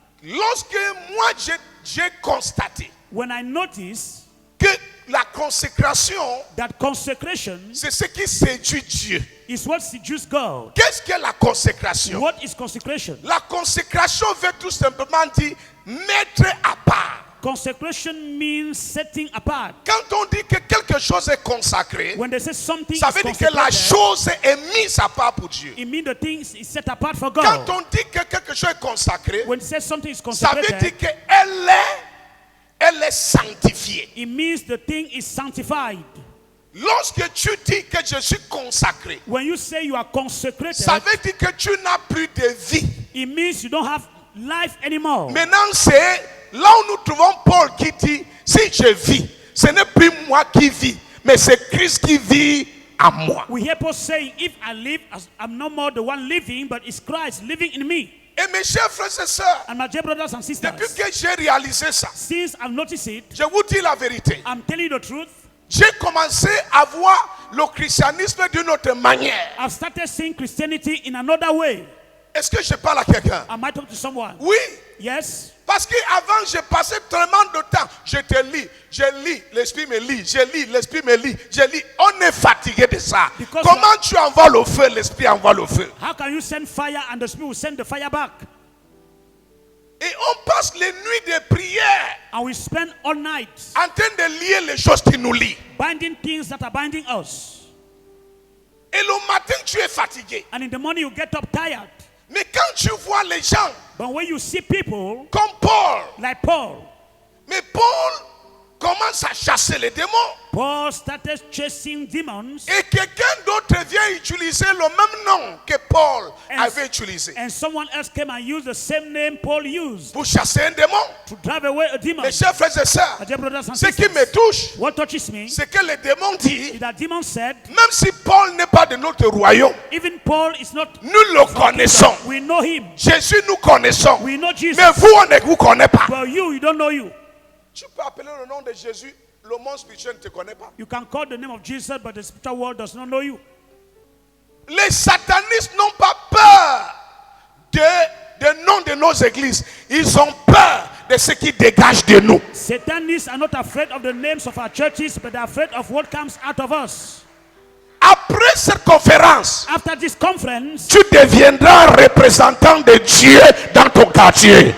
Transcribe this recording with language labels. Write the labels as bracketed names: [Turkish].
[French] Lorsque moi j'ai constaté [English] When I notice [French] que la consécration, [English] that consecration [French] c'est ce qui séduit Dieu. [English] is what seduces God. [French] Qu'est-ce que la consécration? [English] What is consecration? [French] La consécration veut tout simplement dire mettre à part. [English] Consecration means setting apart. [French] Quand on dit que quelque chose est consacré, [English] When they say something [French] ça [English] is [French] veut dire que la [English] consecrated, [French] chose est mise à part pour Dieu. [English] it means the thing is set apart for [French] Quand [English] God. [French] on dit que quelque chose est consacré, [English] When it says something is [French] ça veut dire [English] consecrated, [French] qu'elle est sanctifiée. [English] it means the thing is sanctified. [French] Lorsque tu dis que je suis consacré, [English] When you say you are consecrated, [French] ça veut dire que tu n'as plus de vie. [English] it means you don't have life anymore. [French] Maintenant, c'est là où nous trouvons Paul qui dit, si je vis, ce n'est plus moi qui vis, mais c'est Christ qui vit en moi. [English] We hear Paul saying, if I live, I'm no more the one living, but it's Christ living in me. [French] Et mes chers frères et sœurs, [English] And my dear brothers and sisters, [French] depuis que j'ai réalisé ça, [English] since I've noticed it, [French] je vous dis la vérité. [English] I'm telling you the truth. [French] J'ai commencé à voir le christianisme d'une autre manière. [English] I've started seeing Christianity in another way. [French] Est-ce que je parle à quelqu'un? [English] Am I talking to someone? [French] Oui, [English] Yes. [French] parce qu'avant, j'ai passé tellement de temps. Je lis, l'esprit me lit, je lis, l'esprit me lit, je lis. On est fatigué de ça. [English] Because [French] Comment tu envoies le feu, l'esprit envoie le feu. [English] How can you send fire and the Spirit will send the fire back? [French] Et on passe les nuits de prière [English] And we spend all night [French] en train de lier les choses qui nous lient. [English] binding things that are binding us. [French] Et le matin, tu es fatigué. [English] And in the morning you get up tired. [French] Mais quand tu vois les gens [English] But when you see people [French] comme Paul, [English] like Paul, [French] mais Paul commence à chasser les démons. [English] Paul started chasing demons, [French] Et quelqu'un d'autre vient utiliser le même nom que Paul [English] And- [French] avait utilisé [English] and someone else came and used the same name Paul used [French] pour chasser un démon. [English] to drive away a demon. [French] Mes chers frères et sœurs, [English] My dear brothers and [French] ce qui me [English] sisters, [French] touche, [English] what touches me [French] c'est que le démon dit, [English] is that demon said, [French] même si Paul n'est pas de notre royaume, [English] even Paul is not, [French] nous le connaissons. [English] we know him, [French] Jésus, nous connaissons. [English] we know Jesus, [French] Mais vous, on ne vous connaît pas. [English] but you don't know you. [French] Tu peux appeler le nom de Jésus, le monde spirituel ne te connaît pas. [English] You can call the name of Jesus, but the spiritual world does not know you. [French] Les satanistes n'ont pas peur des noms de nos églises. Ils ont peur de ce qui dégage de nous. [English] Satanists are not afraid of the names of our churches, but they're afraid of what comes out of us. [French] Après cette conférence, [English] After this conference, [French] tu deviendras représentant de Dieu dans ton quartier.